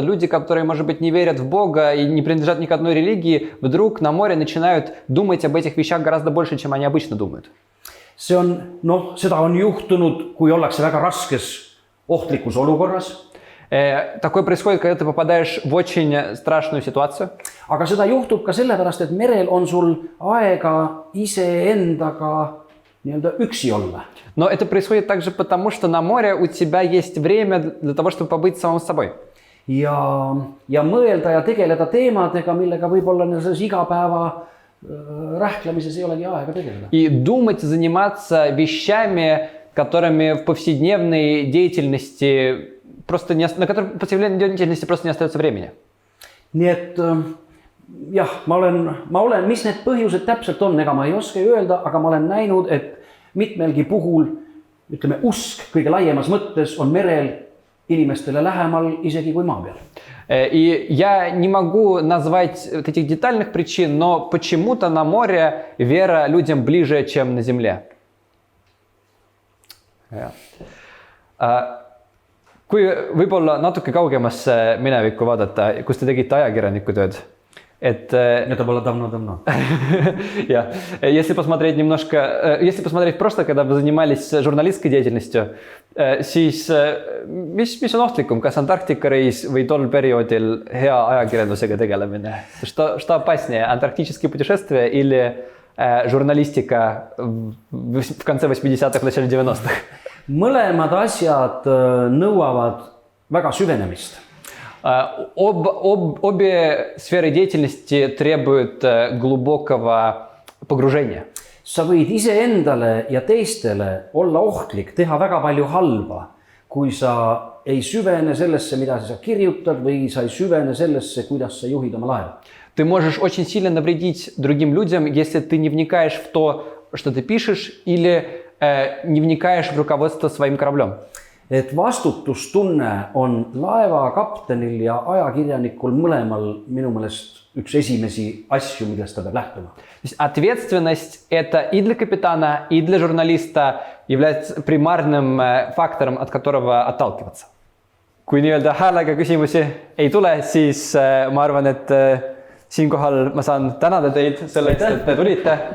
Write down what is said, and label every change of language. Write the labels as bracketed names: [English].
[Russian] Люди, которые, может быть, не верят в Бога и не принадлежат ни к одной религии, вдруг на море начинают думать об этих вещах гораздо больше, чем они обычно думают. [Estonian] See on, seda on juhtunud, kui ollakse väga raskes ohtlikus olukorras. [Russian] Такое происходит, когда ты попадаешь в очень страшную ситуацию. [Estonian] Aga seda juhtub ka sellepärast, et merel on sul aega iseendaga üksi olla. [Russian] Но это происходит также потому, что на море у тебя есть время для того, чтобы побыть самым собой. [Estonian] Ja mõelda ja tegeleda teemadega, millega võib-olla selles igapäeva rähklemises ei olegi aega tegeleda. [Russian] И думать, заниматься вещами, которыми в повседневной деятельности на которые в повседневной деятельности просто не остается времени. [Estonian] Nii et jah, ma olen, mis need põhjused täpselt on, ega ma ei oska öelda, aga ma olen näinud, et mitmelgi puhul, ütleme, usk kõige laiemas mõttes on merel inimestele lähemal isegi kui maa peal. [Russian] И я не могу назвать этих детальных причин, но почему-то на море вера людям ближе, чем на земле. [Estonian] Kui võib-olla natuke kaugemasse minevikku vaadata, kus te tegite ajakirjanikutööd, [Russian] Это было давно. [Estonian] Ja, [Russian] если посмотреть в прошлое, когда вы занимались журналистской деятельностью, [Estonian] siis mis on ohtlikum, kas Antarktika reis või tol perioodil hea ajakirjandusega tegelemine? [Russian] Что опаснее, антарктические путешествия или журналистика в конце 80-х, начале 90-х? [Estonian] Mõlemad asjad nõuavad väga süvenemist. [Russian] Обе сферы деятельности требуют глубокого погружения. [Estonian] Sa võid iseendale ja teistele olla ohtlik, teha väga palju halba, kui sa ei süvene sellesse, mida sa kirjutad või sa ei süvene sellesse, kuidas sa juhid oma laeva. [Russian] ты можешь очень сильно навредить другим людям, если ты не вникаешь в то, что ты пишешь, или не вникаешь в руководство своим кораблем. [Estonian] Et vastutustunne on laevakaptenil ja ajakirjanikul mõlemal minu meelest üks esimesi asju, millest ta peab lähtuma. [Russian] То есть ответственность это и для капитана, и для журналиста является примарным фактором, от которого отталкиваться. [Estonian] Kui nii-öelda häälega küsimusi ei tule, siis ma arvan, et siinkohal ma saan tänada teid selleks, et te tulite.